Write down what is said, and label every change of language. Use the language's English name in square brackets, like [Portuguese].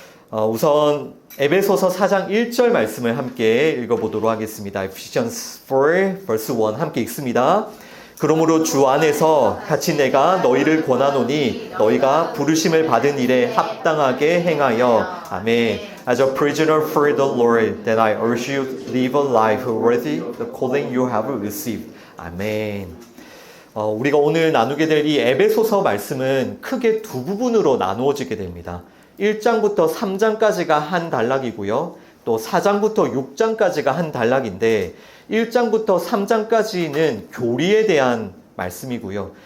[Korean] 우선 에베소서 4장 1절 말씀을 함께 읽어보도록 하겠습니다. [English] Ephesians 4 verse 1 [Korean] 함께 읽습니다. 그러므로 주 안에서 같이 내가 너희를 권하노니 너희가 부르심을 받은 일에 합당하게 행하여 아멘. [English] As a prisoner for the Lord, then I urge you to live a life worthy the calling you have received. [Korean] 아멘. 우리가 오늘 나누게 될 이 에베소서 말씀은 크게 두 부분으로 나누어지게 됩니다. 1장부터 3장까지가 한 단락이고요. 또 4장부터 6장까지가 한 단락인데 1장부터 3장까지는 교리에 대한 말씀이고요.